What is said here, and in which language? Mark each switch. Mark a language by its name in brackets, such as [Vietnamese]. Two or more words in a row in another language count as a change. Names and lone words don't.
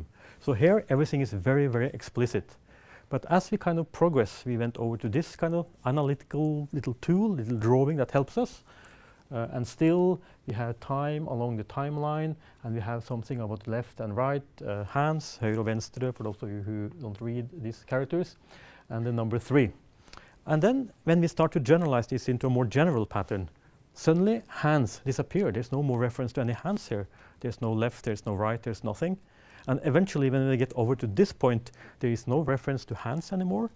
[English] So here, everything is very, very explicit. But as we kind of progress, we went over to this kind of analytical little tool, little drawing that helps us. And still, we have time along the timeline, and we have something about left and right hands, [Norwegian] høyre og venstre, [English] for those of you who don't read these characters, and the number 3. And then, when we start to generalize this into a more general pattern, suddenly hands disappear. There's no more reference to any hands here. There's no left, there's no right, there's nothing. And eventually, when we get over to this point, there is no reference to hands anymore.